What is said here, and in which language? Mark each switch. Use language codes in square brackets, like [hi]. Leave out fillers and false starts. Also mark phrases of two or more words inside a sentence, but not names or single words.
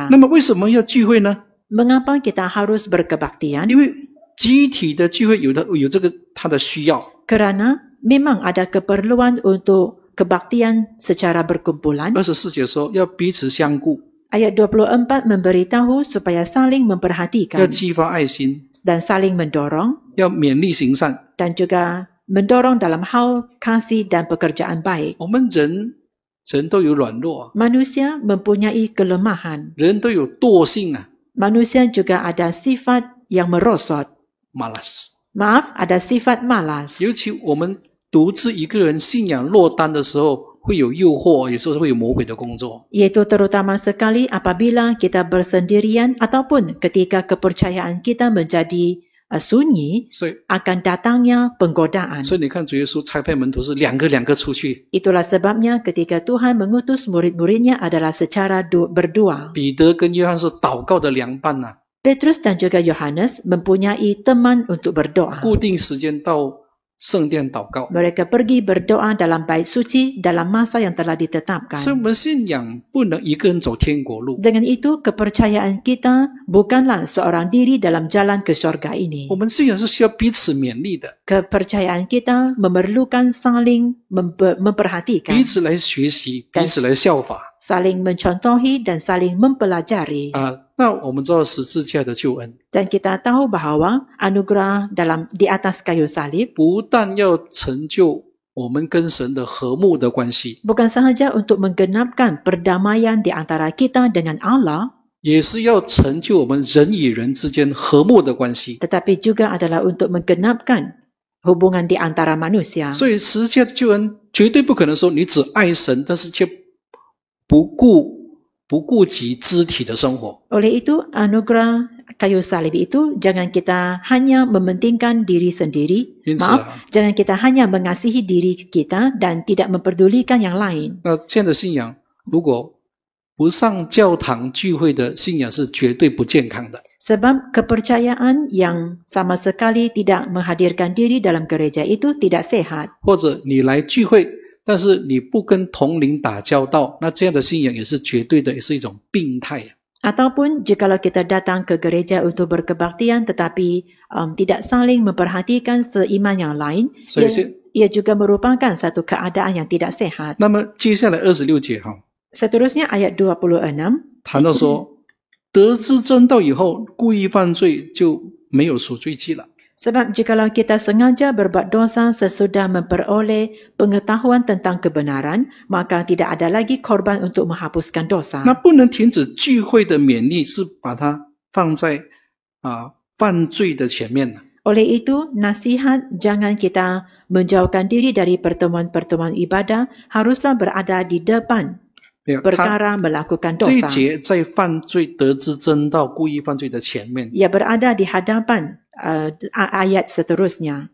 [zh] 那么为什么要聚会呢？ [ms] Mengapa kita harus berkebaktian? [zh] 因为集体的聚会有这个它的需要。 [ms] Kerana memang ada keperluan untuk kebaktian secara berkumpulan. [zh] 24 节说要彼此相顾， [ms] Ayat 24 memberitahu supaya saling memperhatikan [zh] 要激发爱心， [ms] dan saling mendorong. [zh] 要勉励行善。 [ms] dan juga mendorong dalam hal kasih dan pekerjaan baik. [zh] 我们人都有软弱， [ms] Manusia mempunyai kelemahan. [zh] 人都有惰性啊 [ms] Manusia juga ada sifat yang merosot. ，malas。 Maaf, ada sifat malas. [zh] 尤其我们独自一个人信仰落单的时候，会有诱惑，有时候会有魔鬼的工作。 [ms] Iaitu terutama sekali apabila kita bersendirian ataupun ketika kepercayaan kita menjadi sunyi, [zh] 所以， [ms] akan datangnya penggodaan. [zh] 所以你看主耶稣差派门徒是两个出去， [ms] Itulah sebabnya ketika Tuhan mengutus murid-muridnya adalah secara berdua. [zh] 彼得跟约翰是祷告的良伴呐、 [ms] Petrus dan juga Yohanes mempunyai teman untuk berdoa. [zh] 固定时间到圣殿祷告。 [ms] Mereka pergi berdoa dalam bait suci dalam masa yang telah ditetapkan. [zh] 所以我们信仰不能一个人走天国路， [ms] Dengan itu, kepercayaan kita bukanlah seorang diri dalam jalan ke syurga ini. [zh] 我们信仰是需要彼此勉励的， [ms] Kepercayaan kita memerlukan saling memperhatikan, [zh] 彼此来学习，彼此来效法 [ms] saling mencontohi dan saling mempelajari. 啊。 [zh] 那我们知道十字架的救恩， [ms] Dan kita tahu bahawa anugerah di atas kayu salib [zh] 不但要成就我们跟神的和睦的关系， [ms] bukan sahaja untuk menggenapkan perdamaian di antara kita dengan Allah, [zh] 也是要成就我们人与人之间和睦的关系。 [ms] tetapi juga adalah untuk menggenapkan hubungan di antara manusia. [zh] 所以十字架的救恩绝对不可能说你只爱神，但是却不顾及肢体的生活。 [ms] Oleh itu, anugerah kayu salib itu jangan kita hanya mementingkan diri sendiri. [zh] 因此 [ms] Maaf, jangan kita hanya mengasihi diri kita dan tidak memperdulikan yang lain. [zh] 那这样的信仰，如果不上教堂聚会的信仰是绝对不健康的。 [ms] Sebab kepercayaan yang sama sekali tidak menghadirkan diri dalam gereja itu tidak sehat. [zh] 或者你来聚会，但是你不跟同龄打交道，那这样的信仰也是绝对的，也是一种病态。 [ms] Ataupun jikalau kita datang ke gereja untuk berkebaktian tetapi tidak saling memperhatikan seiman yang lain, [en] So you see- [ms] ia juga merupakan satu keadaan yang tidak sehat. [zh] 那么接下来26节哈， [ms] Seterusnya ayat 26, [zh] 谈到说，得知真道以后，故意犯罪就没有赎罪祭了。 [ms] sebab jikalau kita sengaja berbuat dosa sesudah memperoleh pengetahuan tentang kebenaran, maka tidak ada lagi korban untuk menghapuskan dosa. [zh] 那不能停止聚会的勉励，是把它放在犯罪的前面的。 [ms] Oleh itu, nasihat jangan kita menjauhkan diri dari pertemuan-pertemuan ibadah haruslah berada di depan [zh] 没有，他 [ms] perkara melakukan [zh] 这一 [ms] dosa. [zh] 节在犯罪得知真道、故意犯罪的前面， [ms] Ia berada di hadapan ayat seterusnya.